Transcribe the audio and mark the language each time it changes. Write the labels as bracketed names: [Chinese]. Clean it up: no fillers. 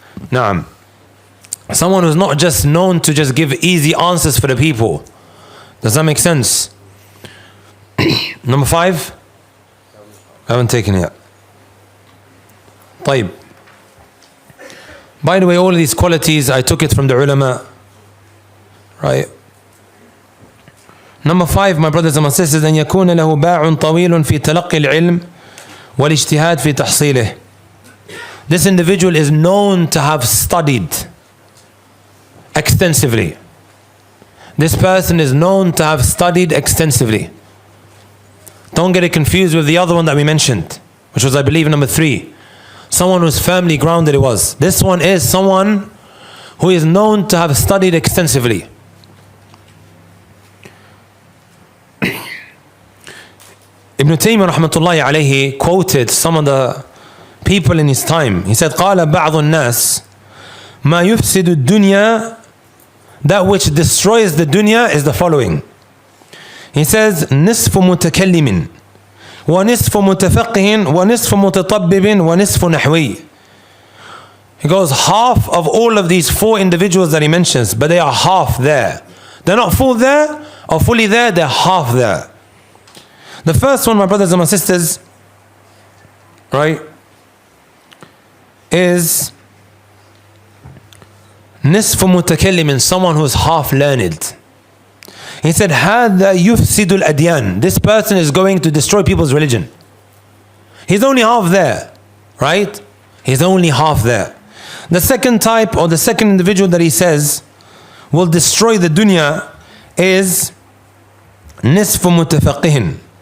[English] Naam. Someone who's not just known to just give easy answers for the people. Does that make sense? Number five. I haven't taken it yet. طيب. By the way, all of these qualities, I took it from the ulama. Right? Number five, my brothers and my sisters, [Arabic] أن يكون له باع طويل في تلقي العلم والاجتهاد في تحصيله. [English] This individual is known to have studied extensively. This person is known to have studied extensively. Don't get it confused with the other one that we mentioned, which was, I believe, number three. Someone who's firmly grounded it was. This one is someone who is known to have studied extensively. Ibn Taymiyyah rahmatullahi alayhi quoted some of the people in his time. He said, [Arabic] قال بعض الناس ما يفسد الدنيا, [English] that which destroys the dunya is the following. He says, [Arabic] نصف متكلم ونصف متفقه ونصف متطبب ونصف نحوي. [English] He goes, half of all of these four individuals that he mentions, but they are half there. They're not full there or fully there, they're half there. The first one, my brothers and my sisters, right, is [Arabic] نصف متكلم, [English] someone who's half learned. He said, [Arabic] هذا يفسد الأديان. [English] This person is going to destroy people's religion. He's only half there, right? He's only half there. The second type, or the second individual that he says will destroy the dunya is [Arabic] نصف متفقه.